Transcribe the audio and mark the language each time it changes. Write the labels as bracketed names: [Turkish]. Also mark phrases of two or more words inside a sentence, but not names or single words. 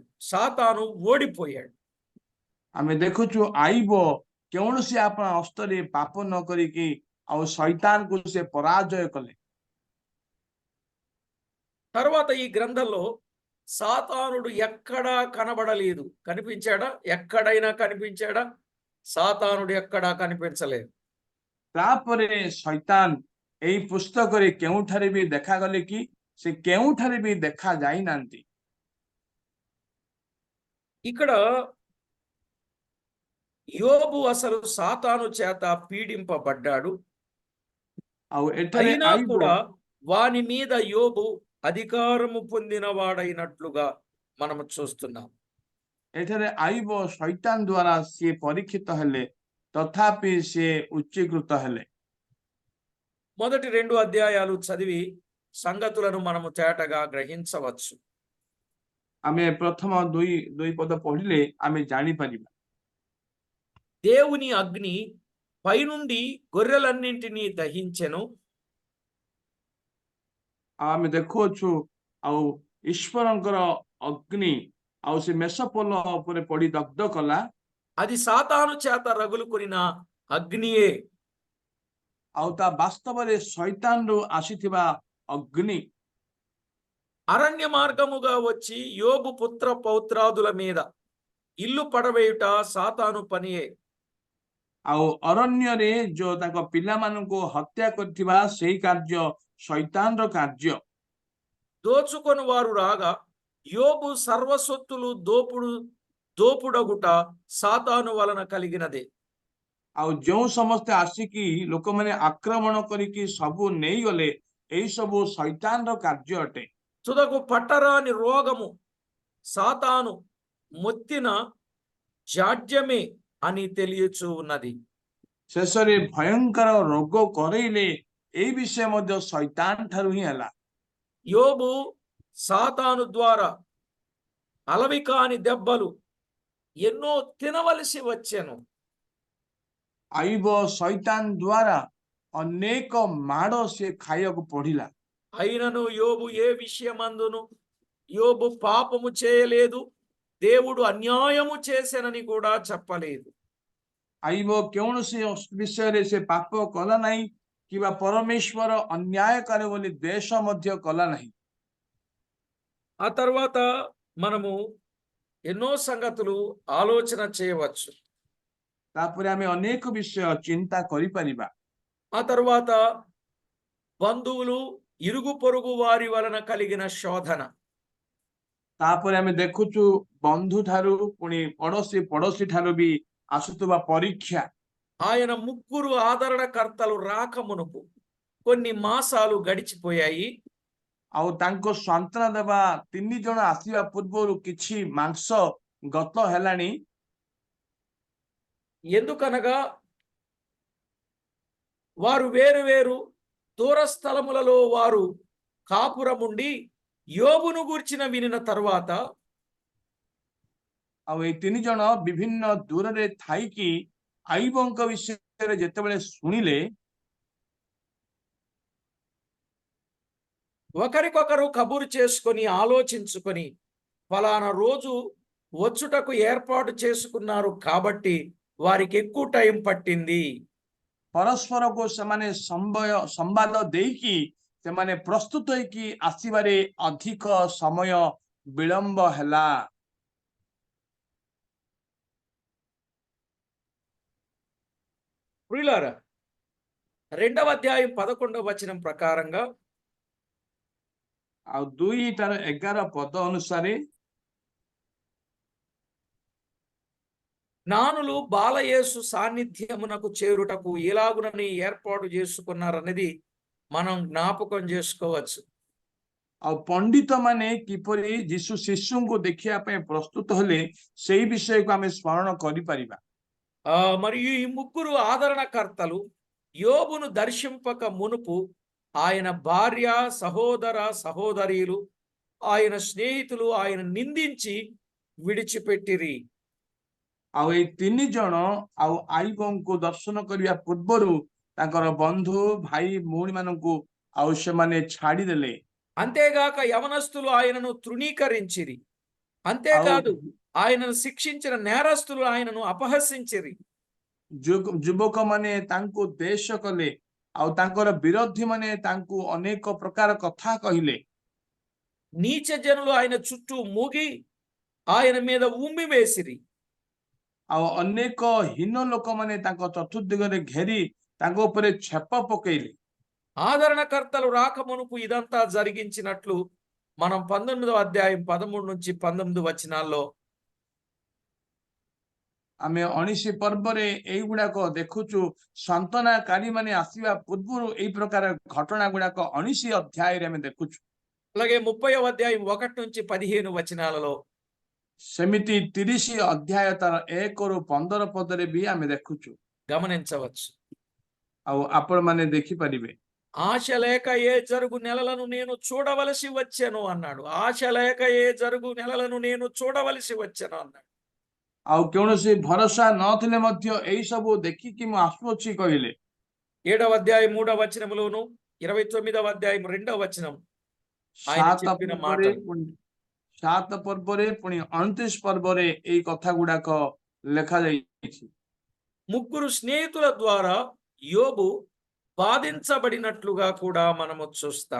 [Telugu] సాతాను ఓడిపోయాడు. [Odia] ଆମେ ଦେଖୁଛୁ ଆଇବ କୌଣସି ଆପଣା ହସ୍ତରେ ପାପ ନ କରିକି ଆଉ ଶୈତାନକୁ ସେ ପରାଜୟ କଲେ। [Telugu] తర్వాత ఈ గ్రంథంలో సాతానుడు ఎక్కడా కనబడలేదు. కనిపించాడా? ఎక్కడైనా కనిపించాడా? సాతానుడు ఎక్కడా కనిపించలేదు. [Odia] ତାପରେ ଶୈତାନ ଏଇ ପୁସ୍ତକରେ କେଉଁଠାରେ ବି ଦେଖାଗଲେ କି? ସେ କେଉଁଠାରେ ବି ଦେଖା ଯାଇନାହାନ୍ତି। [Telugu] ఇక్కడ యోబు అసలు సాతాను చేత పీడింపబడ్డాడు. [Odia] ଆଉ ଏଠାରେ [Telugu] అయినా ଆଇବ కూడా వాని మీద యోబు అధికారము పొందినవాడైనట్లుగా మనము చూస్తున్నాం. [Odia] ଏଠାରେ ଆଇବ ଶୈତାନ ଦ୍ୱାରା ସିଏ ପରୀକ୍ଷିତ ହେଲେ, ତଥାପି ସିଏ ଉଚ୍ଚୀକୃତ ହେଲେ। [Telugu] మొదటి 2 అధ్యాయాలు చదివి సంగతులను మనము తేటగా గ్రహించవచ్చు. [Odia] ଆମେ ପ୍ରଥମ ଦୁଇ ପଦ ପଢିଲେ ଆମେ ଜାଣିପାରିବା। [Telugu] దేవుని అగ్ని పైనుండి గొర్రెలన్నింటినీ దహించెను. [Odia] ଆମେ ଦେଖୁଅଛୁ ଆଉ ଈଶ୍ୱରଙ୍କର ଅଗ୍ନି ଆଉ ସେ ମେଷପୋଲ ଉପରେ ପଡି ଦଗ୍ଧ କଲା [Telugu] అది సాతాను చేత రగులుకొనిన అగ్నియే. [Odia] ଆଉ ତା ବାସ୍ତବରେ ଶୈତାନରୁ ଆସିଥିବା ଅଗ୍ନି [Telugu] అరణ్య మార్గముగా వచ్చి యోబు పుత్ర పౌత్రాదుల మీద ఇల్లు పడవేయుట సాతాను పనియే. [Odia] ଆଉ ଅରଣ୍ୟରେ ଯୋଉ ତାଙ୍କ ପିଲାମାନଙ୍କୁ ହତ୍ୟା କରିଥିବା ସେଇ କାର୍ଯ୍ୟ ଶୈତାନର କାର୍ଯ୍ୟ। [Telugu] దోచుకొని వారు రాగా యోబు సర్వసొత్తులు దోపుడగుట సాతాను వలన కలిగినదే. [Odia] ଆଉ ଯେଉଁ ସମସ୍ତେ ଆସିକି ଲୋକମାନେ ଆକ୍ରମଣ କରିକି ସବୁ ନେଇଗଲେ ଏଇ ସବୁ ଶୈତାନର କାର୍ଯ୍ୟ ଅଟେ। [Telugu] తుదకు పట్టరాని రోగము సాతాను మొత్తిన జాడ్యమే అని తెలియచూ ఉన్నది. [Odia] ଶେଷରେ ଭୟଙ୍କର ରୋଗ କରେଇଲେ ଏଇ ବିଷୟ ମଧ୍ୟ ଶୈତାନ ଠାରୁ ହିଁ ହେଲା। [Telugu] యోబు సాతాను ద్వారా అలవి కాని దెబ్బలు ఎన్నో తినవలసి వచ్చెను. [Odia] ଆଇବ ଶୈତାନ ଦ୍ୱାରା ଅନେକ ମାଡ଼ ସେ ଖାଇବାକୁ ପଡିଲା। [Telugu] అయినను యోబు ఏ విషయమందును యోబు పాపము చేయలేదు, దేవుడు అన్యాయము చేసెనని కూడా చెప్పలేదు. [Odia] ଆଇବ କୌଣସି ବିଷୟରେ ସେ ପାପ କଲା ନାହିଁ କିମ୍ବା ପରମେଶ୍ୱର ଅନ୍ୟାୟ କରେ ବୋଲି ଦ୍ୱେଷ ମଧ୍ୟ କଲା ନାହିଁ। [Telugu] ఆ తర్వాత మనము ఎన్నో సంగతులు ఆలోచన చేయవచ్చు. [Odia] ତାପରେ ଆମେ ଅନେକ ବିଷୟ ଚିନ୍ତା କରିପାରିବା। [Telugu] ఆ తర్వాత బంధువులు ఇరుగు పొరుగు వారి వలన కలిగిన శోధన. [Odia] ତାପରେ ଆମେ ଦେଖୁଛୁ ବନ୍ଧୁ ଠାରୁ ପୁଣି ପଡୋଶୀ ଠାରୁ ବି ଆସୁଥିବା ପରୀକ୍ଷା। [Telugu] ఆయన ముగ్గురు ఆదరణకర్తలు రాకమునుపు కొన్ని మాసాలు గడిచిపోయాయి. [Odia] ଆଉ ତାଙ୍କ ସାନ୍ତ୍ୱନା ଦେବା 3 ଜଣ ଆସିବା ପୂର୍ବରୁ କିଛି ମାଂସ ଗତ ହେଲାଣି। [Telugu] ఎందుకనగా వారు వేరు వేరు దూర స్థలములలో వారు కాపురముండి యోబును గూర్చిన వినిన తరువాత [Odia] ଆଉ ଏଇ 3 ଜଣ ବିଭିନ୍ନ ଦୂରରେ ଥାଇକି ଆଇବଙ୍କ ବିଷୟରେ ଯେତେବେଳେ ଶୁଣିଲେ [Telugu] ఒకరికొకరు కబురు చేసుకొని ఆలోచించుకొని ఫలానా రోజు వచ్చుటకు ఏర్పాటు చేసుకున్నారు కాబట్టి వారికి ఎక్కువ టైం పట్టింది. [Odia] ପରସ୍ପରକୁ ସେମାନେ ସମ୍ବାଦ ଦେଇକି ସେମାନେ ପ୍ରସ୍ତୁତ ହେଇକି ଆସିବାରେ ଅଧିକ ସମୟ ବିଳମ୍ବ ହେଲା। [Telugu] ప్రియులారా, 2వ అధ్యాయం 11వ వచనం ప్రకారంగా [Odia] ଆଉ 2:11 ପଦ ଅନୁସାରେ [Telugu] జ్ఞానులు బాలయేసు సాన్నిధ్యమునకు చేరుటకు ఎలాగునని ఏర్పాటు చేసుకున్నారనేది మనం జ్ఞాపకం చేసుకోవచ్చు. [Odia] ଆଉ ପଣ୍ଡିତ ମାନେ କିପରି ଯୀଶୁ ଶିଶୁଙ୍କୁ ଦେଖିବା ପାଇଁ ପ୍ରସ୍ତୁତ ହେଲେ ସେଇ ବିଷୟକୁ ଆମେ ସ୍ମରଣ କରିପାରିବା। [Telugu] మరియు ఈ ముగ్గురు ఆదరణకర్తలు యోబును దర్శింపక మునుపు ఆయన భార్య, సహోదర సహోదరీలు, ఆయన స్నేహితులు ఆయన నిందించి విడిచిపెట్టిరి. [Odia] ଆଉ ଏଇ 3 ଜଣ ଆଉ ଆଇବଙ୍କୁ ଦର୍ଶନ କରିବା ପୂର୍ବରୁ ତାଙ୍କର ବନ୍ଧୁ ଭାଇ ଭଉଣୀ ମାନଙ୍କୁ ଆଉ ସେମାନେ ଛାଡିଦେଲେ। [Telugu] అంతేగాక యవనస్తులు ఆయనను తృణీకరించిరి. [Odia] ଆଉ [Telugu] అంతేకాదు ఆయనను శిక్షించిన నేరస్తులు ఆయనను అపహసించిరి. [Odia] ଯୁବକ ମାନେ ତାଙ୍କୁ ଦେଶ କଲେ ଆଉ ତାଙ୍କର ବିରୋଧୀ ମାନେ ତାଙ୍କୁ ଅନେକ ପ୍ରକାର କଥା କହିଲେ। [Telugu] నీచ జనులు ఆయన చుట్టూ మూగి ఆయన మీద ఉమ్మి వేసిరి. [Odia] ଆଉ ଅନେକ ହୀନ ଲୋକମାନେ ତାଙ୍କ ଚତୁର୍ଦିଗରେ ଘେରି ତାଙ୍କ ଉପରେ ଛେପ ପକେଇଲେ। [Telugu] ఆదరణకర్తలు రాకమునుపు ఇదంతా జరిగించినట్లు మనం 19వ అధ్యాయం 13 నుంచి 19 వచనాల్లో [Odia] ଆମେ 19 ପର୍ବରେ ଏଇଗୁଡାକ ଦେଖୁଛୁ। ସାନ୍ତ୍ୱନାକାରୀ ମାନେ ଆସିବା ପୂର୍ବରୁ ଏଇ ପ୍ରକାର ଘଟଣା ଗୁଡାକ 19 ଅଧ୍ୟାୟରେ ଆମେ ଦେଖୁଛୁ। [Telugu] అలాగే 30వ అధ్యాయం 1 నుంచి 15 వచనాలలో [Odia] ସେମିତି 30 ଅଧ୍ୟାୟ ତାର 1ରୁ 15 ପଦରେ ବି ଆମେ ଦେଖୁଛୁ। [Telugu] గమనించవచ్చు. [Odia] ଆଉ ଆପଣ ମାନେ ଦେଖିପାରିବେ। [Telugu] ఆశ లేక ఏ జరుగు నెలలను నేను చూడవలసి వచ్చాను అన్నాడు. ఆశ లేక ఏ జరుగు నెలలను నేను చూడవలసి వచ్చాను అన్నాడు. [Odia] ଆଉ କୌଣସି ଭରସା ନଥିଲେ ମଧ୍ୟ ଏଇ ସବୁ ଦେଖିକି ମୁଁ ଆସୁଅଛି କହିଲେ। [Telugu] 7వ అధ్యాయం 3వ వచనములోను 29వ అధ్యాయం 2వ వచనం ఆయన 7 చెప్పిన [Odia] ପର୍ବରେ [Telugu] మాటలు. [Odia] ପୁଣି 7 ପର୍ବରେ ପୁଣି 29 ପର୍ବରେ ଏଇ କଥା ଗୁଡାକ ଲେଖାଯାଇଛି। [Telugu] ముగ్గురు స్నేహితుల ద్వారా యోబు బాధించబడినట్లుగా కూడా మనము చూస్తాం.